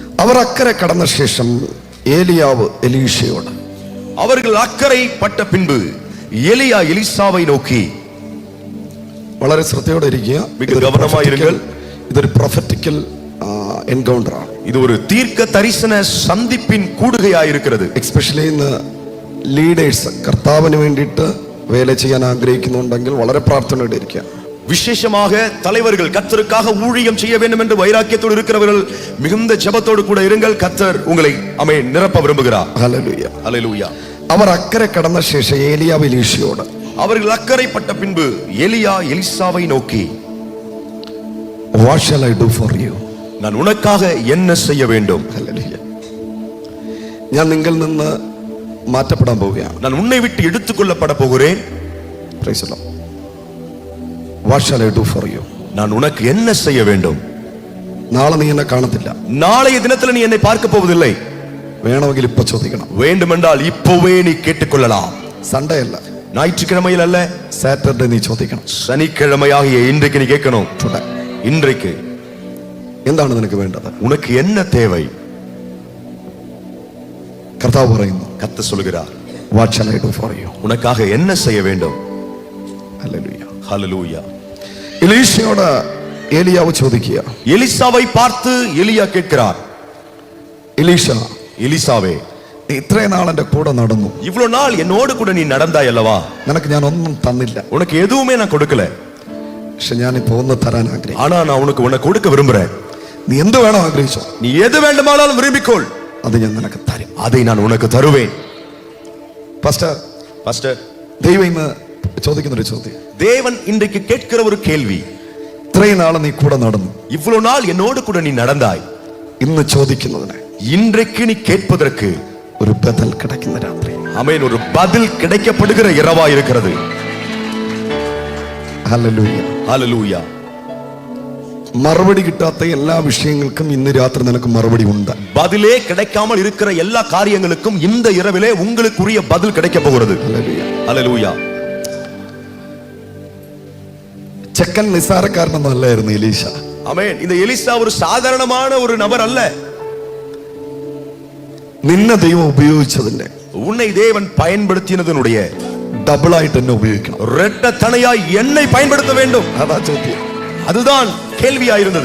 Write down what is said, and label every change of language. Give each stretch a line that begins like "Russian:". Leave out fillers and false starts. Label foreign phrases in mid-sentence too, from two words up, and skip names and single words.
Malayalam: അവർ അക്കരെ കടന്ന ശേഷം ഏലിയാവ് എലീശയോട്,
Tamil: அவர்கள் அக்கறை பட்ட பின்பு எலியா எலிசாவை நோக்கி,
Malayalam: വളരെ ശ്രദ്ധയോടെ ഇരിക്കുക, ഇതൊരു
English: prophetic encounter
Malayalam: ആണ്.
Tamil: இது ஒரு தீர்க்க தரிசன சந்திப்பின் கூடுகையாய் இருக்கிறது.
Malayalam: എക്സ്പെഷ്യലി ഇന്ന് ലീഡേഴ്സ് കർത്താവിന് വേണ്ടിയിട്ട് വേല ചെയ്യാൻ ആഗ്രഹിക്കുന്നുണ്ടെങ്കിൽ വളരെ പ്രാർത്ഥനയോടെ ഇരിക്കുക.
Tamil: விசேஷமாக தலைவர்கள் கர்த்தருக்காக ஊழியம் செய்ய வேண்டும் என்று வைராக்கியத்தோடு இருக்கிறவர்கள் மிகுந்த ஜெபத்தோடு கூட இருங்கள். கர்த்தர் உங்களை நிரப்ப விரும்புகிறார். ஹல்லேலூயா, ஹல்லேலூயா.
Malayalam: അവർ അക്കരെ കടന്ന ശേഷം ഏലിയാവ് എലീശയോട്,
Tamil: அவர்கள் அக்கறைப்பட்ட பின்பு எலியா எலிசாவை நோக்கி,
English: What shall I do for you?
Tamil: நான் உனக்காக என்ன செய்ய வேண்டும்?
Malayalam: ഹല്ലേലൂയ. ഞാൻ നിങ്ങളിൽ നിന്ന് മാറ്റപ്പെടാൻ പോവുകയാണ്.
Tamil: நான் உன்னை விட்டு எடுத்துக்கொள்ளப்பட போகிறேன்.
English: Praise the Lord. What shall I do for you?
Tamil: நான் உனக்கு என்ன செய்ய வேண்டும்?
Malayalam: നാളെ നീ എന്നെ കാണത്തില്ല.
Tamil: நாளைய தினத்துல நீ என்னை பார்க்க போவதில்லை.
Malayalam: വേണമെങ്കിൽ ഇപ്പോ ചോദിക്കണം.
Tamil: வேண்டுமென்றால் இப்போவே நீ கேட்டுக்கொள்ளலாம்.
Malayalam: സൺഡേ അല്ല,
Tamil: ஞாயிற்றுக்கிழமையில் அல்ல,
Malayalam: സാറ്റർഡേ നീ ചോദിക്കണം.
Tamil: சனிக்கிழமையாகிய இன்றைக்கு நீ கேட்கணும். இன்றைக்கு
Malayalam: എന്താണ് നിനക്ക് വേണ്ടത്?
Tamil: உனக்கு என்ன தேவை?
Malayalam: കർത്താവ് പറയുന്നു,
Tamil: கர்த்தர் சொல்கிறார்,
English: What shall I do for you?
Tamil: உனக்காக என்ன செய்ய வேண்டும்?
Malayalam: ഹല്ലേലൂയ,
Tamil: ஹல்லேலூயா.
Malayalam: എലീശയോട് ഏലിയാവ് ചോദിക്കുക,
Tamil: எலிசாவை பார்த்து எலியா கேட்கிறார்,
Malayalam: എലീശ,
Tamil: எலிசாவே,
Malayalam: നീ ഇത്രയും നാൾ എന്റെ കൂടെ നടന്നു,
Tamil: இவ்வளவு நாள் என்னோடு கூட நீ நடந்தாய் அல்லவா?
Malayalam: നിനക്ക് ഞാൻ ഒന്നും തന്നില്ല,
Tamil: உனக்கு எதுவுமே நான் கொடுக்கல.
Malayalam: പക്ഷെ ഞാൻ ഇപ്പോ ഒന്ന് തരാൻ ആഗ്രഹിക്കുന്നു.
Tamil: ஆனா நான் உனக்கு கொடுக்க விரும்புறேன்.
Malayalam: നീ എന്ത് വേണോ ആഗ്രഹിച്ചോ,
Tamil: நீ எது வேண்டுமானாலும் விரும்பிக்கொள்,
Malayalam: അത് ഞാൻ നിനക്ക് തരും.
Tamil: அதை நான் உனக்கு தருவேன்.
Malayalam: പാസ്റ്റർ, ദൈവം ഇന്ന് ചോദിക്കുന്ന ഒരു ചോദ്യം,
Tamil: தேவன் இன்றைக்கு கேட்கிற ஒரு கேள்வி,
Malayalam: ഇത്രയും നാൾ നീ കൂടെ നടന്നു,
Tamil: இவ்வளவு நாள் என்னோடு கூட நீ நடந்தாய்,
Malayalam: ഇന്ന് ചോദിക്കുന്നതിന്
Tamil: இன்றைக்கு நீ கேட்பதற்கு
Malayalam: ഒരു ബദൽ കിടക്കുന്ന രാത്രി.
Tamil: ஆமென், ஒரு பதில் கிடைக்கப்படுகிற இரவா இருக்கிறது.
Malayalam: ഹല്ലേലൂയ,
Tamil: ஹல்லேலூயா.
Malayalam: മറുപടി കിട്ടാത്ത എല്ലാ വിഷയങ്ങൾക്കും ഇന്ന് രാത്രി നിനക്ക് മറുപടി ഉണ്ട്.
Tamil: பதிலே கிடைக்காமல் இருக்கிற எல்லா காரியங்களுக்கும் இந்த இரவிலே உங்களுக்குரிய பதில் கிடைக்க போகிறது.
Malayalam: ഹല്ലേലൂയ,
Tamil: ஹல்லேலூயா.
Malayalam: ചെക്കൻ നിസ്സാരക്കാരനൊന്നും അല്ലായിരുന്നു എലീശ.
Tamil: ஆமென். இந்த எலிசா ஒரு சாதாரணமான ஒரு நபர் அல்ல.
Malayalam: നിന്നെ ദൈവം ഉപയോഗിച്ചതിന്റെ,
Tamil: உன்னை தேவன் பயன்படுத்தினதனுடைய
Malayalam: ഡബിൾ ആയിട്ട് എന്നെ ഉപയോഗിക്കണം.
Tamil: இரட்டத்தனையாய் என்னை பயன்படுத்த வேண்டும்.
Malayalam: അതാ ചോദ്യം,
Tamil: அதுதான் கேள்வியா இருந்தது.